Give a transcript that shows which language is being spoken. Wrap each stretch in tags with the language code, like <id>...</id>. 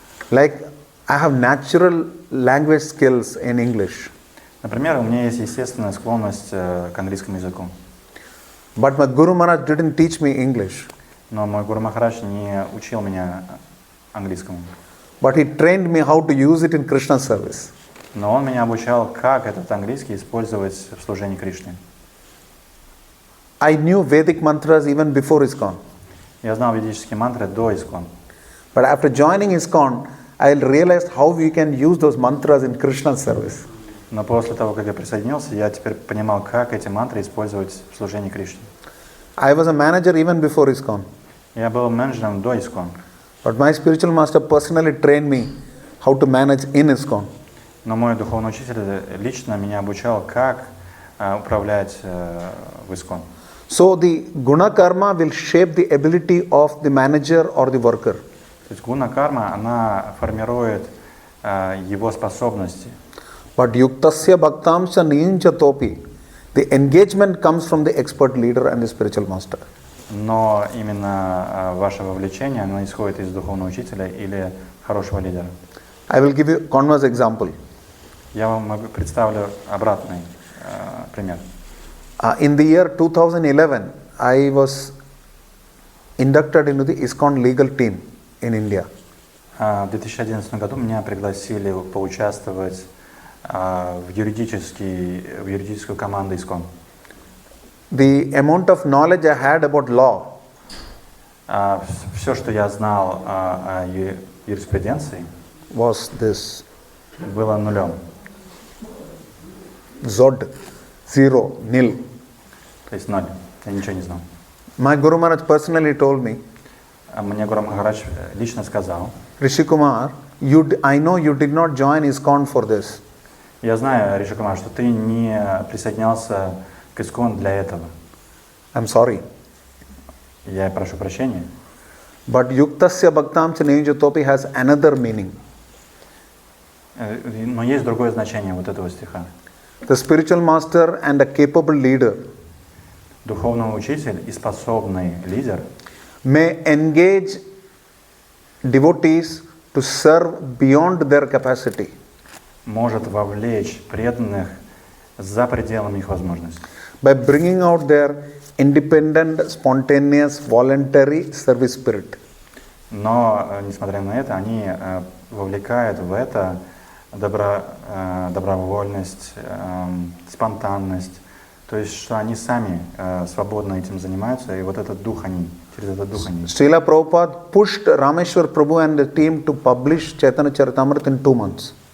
<en>Like I have natural language skills in English.</en> <ru>Например, у меня есть естественная склонность к английскому языку.</ru> <en>But my Guru Maharaj didn't teach me English.</en> <ru>Но мой Гуру Махарадж не учил меня английскому.</ru> <en>But he trained me how to use it in Krishna service.</en> <ru>Но он меня обучал, как этот английский использовать в служении Кришне.</ru> <en>I knew Vedic mantras even before ISKCON.</en> <ru>Я знал ведические мантры до Искон.</ru> <en>But after joining ISKCON, I realized how we can use those mantras in Krishna's service.</en> <ru>Но после того, как я присоединился, я теперь понимал, как эти мантры использовать в служении Кришне.</ru> <en>I was a manager even before ISKCON.</en> <ru>Я был менеджером до Искон.</ru> <en>But my spiritual master personally trained me how to manage in ISKCON.</en> <ru>Но мой духовный учитель лично меня обучал, как управлять в Искон.</ru> <en>So the guna karma will shape the ability of the manager or the worker.</en> <ru>То есть гуна карма, она формирует его способности.</ru> <en>But</en> <sa>yuktasya bhaktamsya ninchatopi,</sa> <en>the engagement comes from the expert leader and the spiritual master.</en> <ru>Но именно ваше вовлечение, оно исходит из духовного учителя или хорошего лидера.</ru> <en>I will give you converse example.</en> <ru>Я вам представлю обратный пример.</ru> <en>In the year 2011, I was inducted into the ISKCON legal team in India.</en> <ru>В 2011 году меня пригласили поучаствовать в юридическую команду ИСКОН.</ru> <en>The amount of knowledge I had about law</en> <ru>Все, что я знал о юриспруденции,</ru> <en>was this</en> <ru>было нулем.</ru> <en>Zod, zero, nil.</en> <ru>То есть ноль. Я ничего не знал.</ru> <en>My Guru Maharaj personally told me,</en> <ru>Мне Гуру Махарадж лично сказал,</ru> <en>Rishi Kumar, I know you did not join ISKCON for this.</en> <ru>я знаю, Риши Кумар, что ты не присоединялся к ИСКОН для этого.</ru> <en>I'm sorry.</en> <ru>Я прошу прощения.</ru> <en>But</en> <sa>yuktasya bhaktamsya ninjatopi</sa> <en>has another meaning.</en> <ru>Но есть другое значение вот этого стиха.</ru> <en>The spiritual master and a capable leader</en> <ru>Духовный учитель и способный лидер</ru> <en>may engage devotees to serve beyond their capacity.</en> <ru>может вовлечь преданных за пределами их возможностей.</ru> <en>By bringing out their independent, spontaneous, voluntary service spirit.</en> <ru>Но, несмотря на это, они вовлекают в это добровольность, спонтанность. То есть, что они сами свободно этим занимаются, и вот этот дух они, через этот дух они.</ru> <en>Srila Prabhupada pushed Rameshwar Prabhu and the team to publish Chaitanya Charitamrita in 2 months.</en>